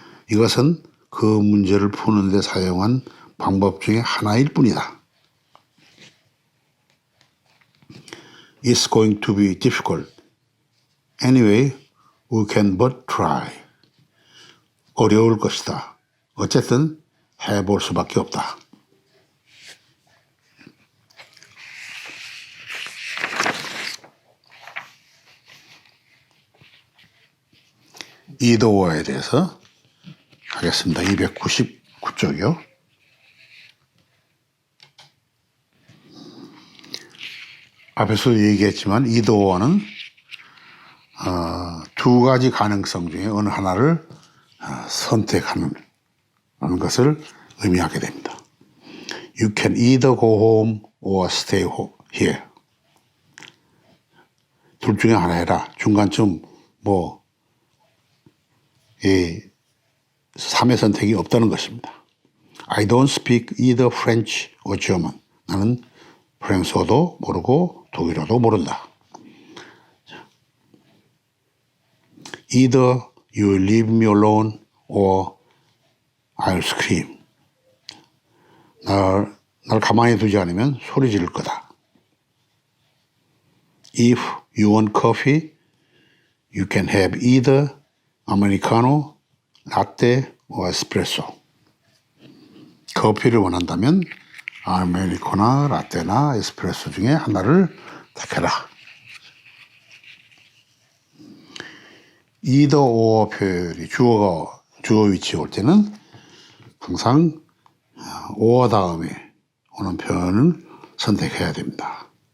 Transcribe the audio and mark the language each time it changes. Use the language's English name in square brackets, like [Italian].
[Korean] 이것은 그 문제를 푸는 데 사용한 방법 중에 하나일 뿐이다. [English] It's going to be difficult. Anyway, we can but try. [Korean] 어려울 것이다. 어쨌든 해볼 수밖에 없다. either or에 대해서 하겠습니다. 299쪽이요. 앞에서도 얘기했지만 either or는 두 가지 가능성 중에 어느 하나를 선택하는 것을 의미하게 됩니다. [English] You can either go home or stay here. [Korean] 둘 중에 하나 해라. 중간쯤 뭐 3의 선택이 없다는 것입니다. [English] I don't speak either French or German. [Korean] 나는 프랑스어도 모르고 독일어도 모른다. [English] Either you leave me alone or I'll scream. [Korean] 날 가만히 두지 않으면 소리 지를 거다. [English] If you want coffee, you can have either Americano, latte or espresso. [Korean] 커피를 원한다면 아메리카노나 라떼나 에스프레소 중에 하나를 택해라. either or 표현이 주어 위치에 올 때는 항상 or 다음에 오는 표현을 선택해야 됩니다.